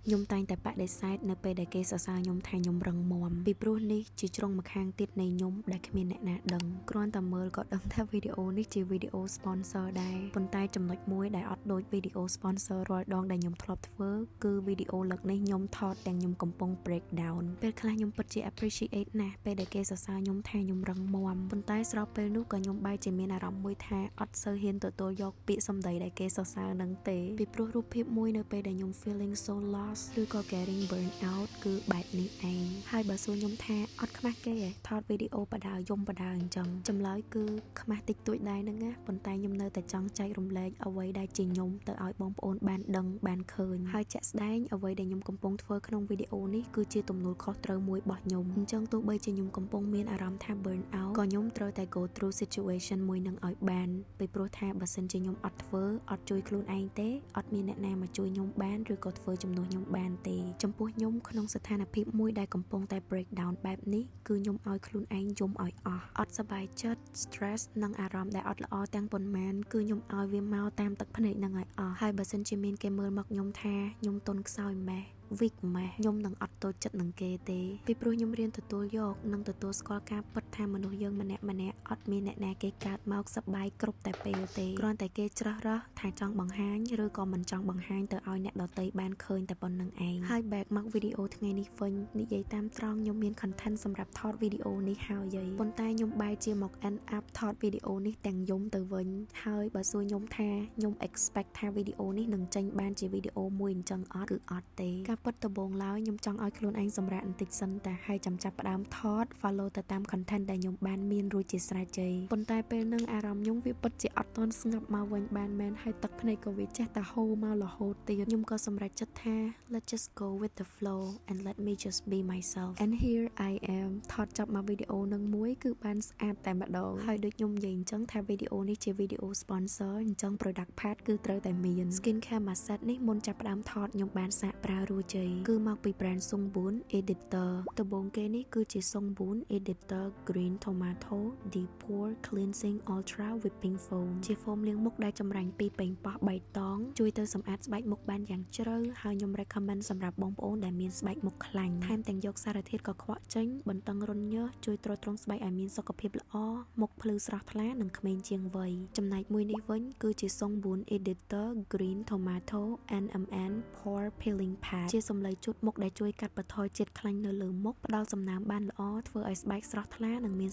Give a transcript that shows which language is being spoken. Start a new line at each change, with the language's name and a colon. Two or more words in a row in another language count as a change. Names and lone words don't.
Khmer: ខ្ញុំតែងតែបដិសេធនៅពេលដែលគេសរសើរខ្ញុំថាខ្ញុំរឹងមាំពីព្រោះនេះជាជ្រុងម្ខាងទៀតនៃខ្ញុំដែលគ្មានអ្នកណាដឹងគ្រាន់តែមើលក៏ដឹងថាវីដេអូនេះជាវីដេអូ sponsor ដែរប៉ុន្តែចំណុចមួយដែលអត់ដូចវីដេអូ sponsor រាល់ដងដែល ខ្ញុំធ្លាប់ធ្វើគឺវីដេអូលើកនេះខ្ញុំថតទាំងខ្ញុំកំពុង
English: break down
Khmer: ពេលខ្លះខ្ញុំពិតជា appreciate ណាស់ពេលដែលគេសរសើរខ្ញុំថាខ្ញុំរឹងមាំប៉ុន្តែស្របពេលនោះក៏ខ្ញុំបែរជាមាន អារម្មណ៍មួយថាអត់សូវហ៊ានទទួលយកពាក្យសម្ដីដែលគេសរសើរនឹងទេពីព្រោះរូបភាពមួយនៅពេលដែលខ្ញុំ
English: feeling so lost
Khmer: ឬក៏ getting
English: burn out
Khmer: គឺបែបនេះឯងហើយបើសួរខ្ញុំថាអត់ខ្មាស់គេទេថតវីដេអូបដាយំបដាអញ្ចឹងចម្លើយគឺខ្មាស់តិចតួចដែរហ្នឹងណាប៉ុន្តែខ្ញុំនៅតែចង់ចែករំលែកអ្វីដែលជាខ្ញុំទៅឲ្យបងប្អូនបានដឹងបានឃើញហើយជាក់ស្ដែងអ្វីដែលខ្ញុំកំពុងធ្វើក្នុងវីដេអូនេះគឺជាទំនួលខុសត្រូវមួយរបស់ខ្ញុំអញ្ចឹងទោះបីជាខ្ញុំកំពុងមានអារម្មណ៍ថា
English: burn out
Khmer: ក៏ខ្ញុំត្រូវតែ
English: go through situation
Khmer: មួយនឹងឲ្យ បានពីព្រោះថាបើសិនជាខ្ញុំអត់ធ្វើអត់ជួយខ្លួនឯងទេអត់មានអ្នកណាមកជួយខ្ញុំបានឬក៏ធ្វើជំនួសខ្ញុំបានទេចំពោះខ្ញុំក្នុងស្ថានភាពមួយដែលកំពុងតែ
English: break down
Khmer: បែបនេះគឺខ្ញុំឲ្យខ្លួនឯងយំឲ្យអស់អត់សប្បាយចិត្ត stress និងអារម្មណ៍ដែលអត់ល្អទាំងប៉ុន្មានគឺខ្ញុំឲ្យវាមកតាម ទឹកភ្នែកនឹងឲ្យអស់ហើយបើសិនជាមានគេមើលមកខ្ញុំថាខ្ញុំទន់ខ្សោយម៉េះវិកម៉េះខ្ញុំនឹងអត់តូចចិត្តនឹងគេទេពីព្រោះខ្ញុំរៀនទទួលយកនិងទទួលស្គាល់ការពិតថាមនុស្សយើងម្នាក់អត់មានអ្នកណាគេកើតមកសប្បាយគ្រប់តែពេលទេគ្រាន់តែគេច្រោះរើសថាចង់បង្ហាញឬក៏មិនចង់បង្ហាញទៅឲ្យអ្នកដទៃបានឃើញតែប៉ុណ្្នឹងឯងហើយ back មកវីដេអូថ្ងៃនេះវិញនិយាយតាមត្រង់ ខ្ញុំមាន content សម្រាប់ថតវីដេអូនេះហើយប៉ុន្តែខ្ញុំបែរជាមក
English: end up
Khmer: ថតវីដេអូនេះទាំងយំទៅវិញហើយបើសួរខ្ញុំថាខ្ញុំ expect ថាវីដេអូនេះនឹងចេញបានជាវីដេអូមួយអញ្ចឹងអត់គឺអត់ទេការពិតដំបូងឡើយខ្ញុំចង់ឲ្យខ្លួនឯងសម្រាកបន្តិចសិនតែហើយចាំចាប់ផ្ដើមថត follow ទៅតាម content ដែលខ្ញុំបានមានរួចជាស្រេចជ័យប៉ុន្តែពេលនឹងអារម្មណ៍ខ្ញុំវាពិតជាអត់ទាន់ស្ងប់មកវិញបានមែនហើយទឹកភ្នែកក៏វាចេះតែហូរមករហូតទៀតខ្ញុំក៏សម្រេចចិត្តថា
English: let's just go with the flow and let me just be myself and here I am
Khmer: ថតចប់មកវីដេអូនឹងមួយគឺបានស្អាតតែម្ដងហើយដូចខ្ញុំនិយាយអញ្ចឹងថាវីដេអូនេះជាវីដេអូ sponsor អញ្ចឹង
English: product part
Khmer: គឺត្រូវតែមាន
English: skin care mask
Khmer: នេះមុនចាប់ផ្ដើមថតខ្ញុំបានសាកប្រើរួចជ័យគឺមកពី brand Sungbun Editor ដំបូងគេនេះគឺជា Sungbun Editor Green Tomato Deep Pore Cleansing Ultra Whipping Foam ជា foam លាងមុខដែលចម្រាញ់ពីប៉េងប៉ោះបៃតងជួយទៅសម្អាតស្បែកមុខបានយ៉ាងជ្រៅហើយខ្ញុំ recommend សម្រាប់បងប្អូនដែល មានស្បែកមុខខ្លាញ់ថែមទាំងយកសារធាតុកខ្វក់ចេញបន្តឹងរន្ធញើសជួយទ្រទ្រង់ស្បែកឲ្យមានសុខភាពល្អមុខភ្លឺស្រស់ថ្លានិងក្មេងជាងវ័យចំណែកមួយនេះវិញគឺជា Sungbun Editor Green Tomato NMN Pore Peeling Pad ជាសម្លៃជូតមុខដែលជួយកាត់បន្ថយជាតិខ្លាញ់នៅលើមុខផ្ដល់សំណើមបានល្អធ្វើឲ្យស្បែកស្រស់ថ្លានិងមានស